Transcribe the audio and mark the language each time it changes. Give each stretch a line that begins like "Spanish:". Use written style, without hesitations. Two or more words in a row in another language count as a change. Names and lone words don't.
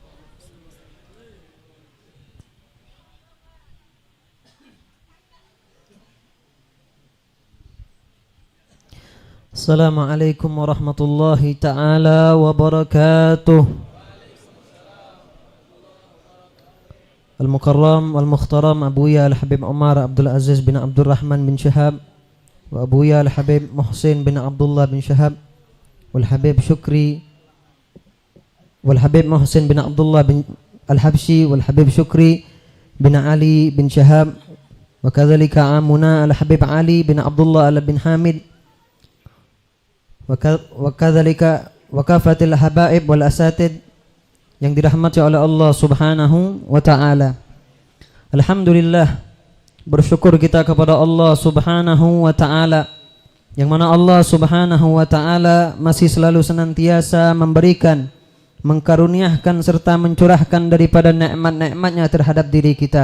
Arabic: السلام عليكم ورحمة الله تعالى وبركاته. المكرم والمحترم أبويا الحبيب عمر عبد العزيز بن عبد الرحمن بن شهاب وأبويا الحبيب محسن بن عبد الله بن شهاب والحبيب شكري والحبيب محسن بن عبد الله بن الحبشي والحبيب شكري بن علي بن شهاب وكذلك عمنا الحبيب علي بن عبد الله بن حامد وكذلك وكافة الحبائب والأساتيذ
Indonesian: yang dirahmati oleh Allah
Arabic: سبحانه وتعالى.
Indonesian: Alhamdulillah, bersyukur kita kepada Allah
Arabic: سبحانه وتعالى
Indonesian: yang mana Allah
Arabic: سبحانه وتعالى
Indonesian: masih selalu senantiasa memberikan, mengkaruniakan serta mencurahkan daripada nikmat-nikmatnya terhadap diri kita.